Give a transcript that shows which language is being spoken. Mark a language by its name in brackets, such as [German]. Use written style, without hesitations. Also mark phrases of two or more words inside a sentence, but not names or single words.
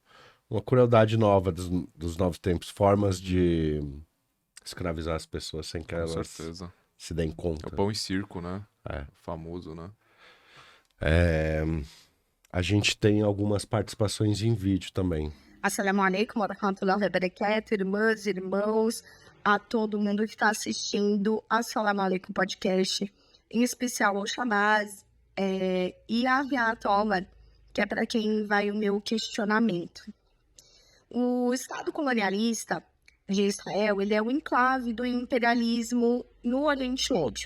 [Portuguese] Uma crueldade nova dos novos tempos, formas de escravizar as pessoas sem que Com elas certeza. se deem É o conta. pão e circo, né? É. Famoso, né? A gente tem algumas participações em vídeo também. [Arabic] السلام عليكم ورحمة الله وبركاته, [Portuguese] irmãs, irmãos, a todo mundo que está assistindo Assalamu alaikum podcast, em especial ao Shabazz e a Aviat Omar, que é para quem vai o meu questionamento. O Estado colonialista de Israel, ele é o enclave do imperialismo no Oriente Médio.